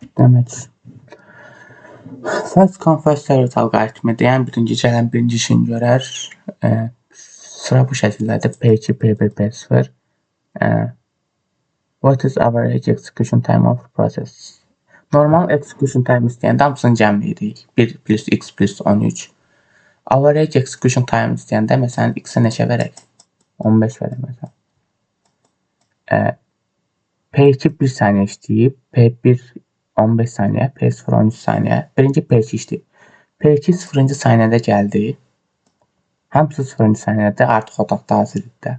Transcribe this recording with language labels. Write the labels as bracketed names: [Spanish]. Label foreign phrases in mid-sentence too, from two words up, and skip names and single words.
[Azerbaijani] Demək. [English] First come first served alqoritmidir. [Azerbaijani] Yəni birinci gələn birinci işini görər. Sıra bu şəkildədir. P2, P1, P0. [English] What is average execution time of process? Normal execution time [Azerbaijani] istəyəndə hamısını cəmləyirik. 1 plus x plus 13. [English] Average execution time [Azerbaijani] istəyəndə məsələn x-ə neçə verək? 15 verək məsələn. P2 1 saniyə işləyib, P1 15 saniyə, P0 13 saniyə. Birinci P2 işləyib. P2 0-cı saniyədə gəldi. Hamısı 0-cı saniyədə artıq otaqda hazır idilər.